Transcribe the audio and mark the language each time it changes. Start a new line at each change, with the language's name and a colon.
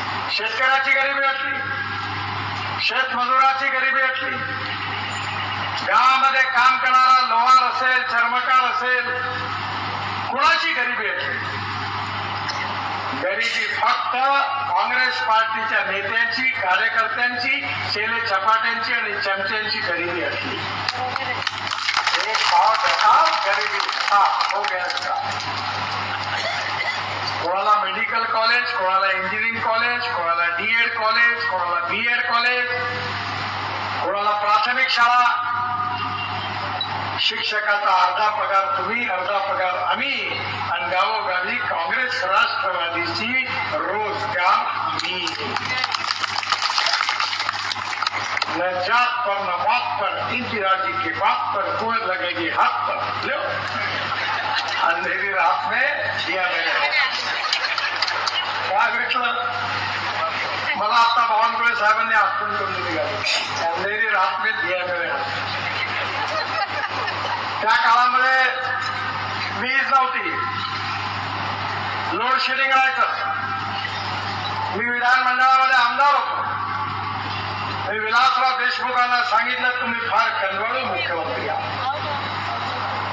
Marathi: शेतकऱ्याची गरिबी हटली, शेतमजुराची गरिबी हटली, गावामध्ये काम करणारा लोहार असेल, चर्मकार असेल, कुणाची गरिबी हटली? गरिबी फक्त काँग्रेस पार्टीच्या नेत्यांची, कार्यकर्त्यांची, शेले चपाट्यांची आणि चमच्यांची गरिबी हटली.
Hindi: एक पाव हटाओ, गरिबी हटाओ, हो गया इसका.
Marathi: कोणाला मेडिकल कॉलेज, कोणाला इंजिनिअरिंग कॉलेज, कोणाला डीएड कॉलेज, कोणाला बीएड कॉलेज, कोणाला प्राथमिक शाळा. शिक्षकाचा अर्धा पगार तुम्ही, अर्धा पगार आम्ही, आणि गावोगावी काँग्रेस राष्ट्रवादीची रोजगार मी.
Hindi: न जात पर न बात पर, इंदिरा जी की बात पर कोई लगेगी हाथ पर. लो अंधेरी रात में दिया मेरे
Marathi: काय भेटलं मला आता बावनकुळे साहेबांनी आठवण करून दिली गाडी.
Hindi: अंधेरी रात में दिया मेरे हात.
Marathi: त्या काळामध्ये वीज नव्हती, लोड शेडिंग राहायचं. मी विधानमंडळामध्ये आमदार होतो. मी विलासराव देशमुखांना सांगितलं तुम्ही फार कनवळू मुख्यमंत्री आहात.